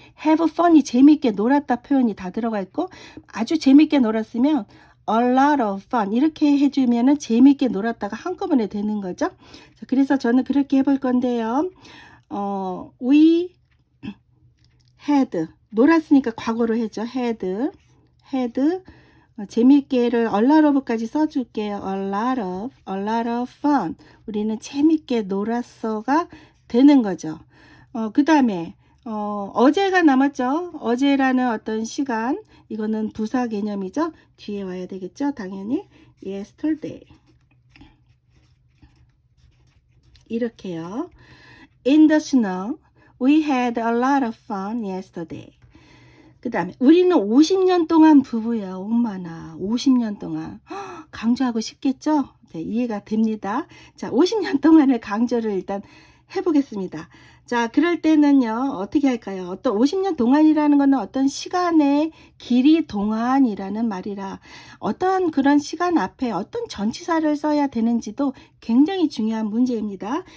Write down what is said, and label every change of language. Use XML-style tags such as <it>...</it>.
<en>have fun</en> <ko>이 재미있게 놀았다 표현이 다 들어가 있고 아주 재미있게 놀았으면</ko> <en>a lot of fun</en> <ko>이렇게 해주면은 재미있게 놀았다가 한꺼번에 되는 거죠. 자, 그래서 저는 그렇게 해볼 건데요.</ko> <en>we had</en> <ko>놀았으니까 과거로 해죠. had 재미있게를</ko> <en>a lot of</en> <ko>까지 써줄게요.</ko> <en>a lot of fun</en> <ko>우리는 재미있게 놀았어가 되는 거죠. 그 다음에 어제가 남았죠. 어제라는 어떤 시간 이거는 부사 개념이죠. 뒤에 와야 되겠죠. 당연히 yesterday 이렇게요.</ko> <en>in the snow we had a lot of fun yesterday.</en> <ko>그 다음에 우리는 50년 동안 부부야. 엄마나 50년 동안 강조하고 싶겠죠? 네, 이해가 됩니다. 자, 50년 동안을 강조를 일단 해보겠습니다. 자, 그럴 때는요 어떻게 할까요? 어떤 50년 동안이라는 것은 어떤 시간의 길이 동안이라는 말이라 어떤 그런 시간 앞에 어떤 전치사를 써야 되는지도 굉장히 중요한 문제입니다.</ko>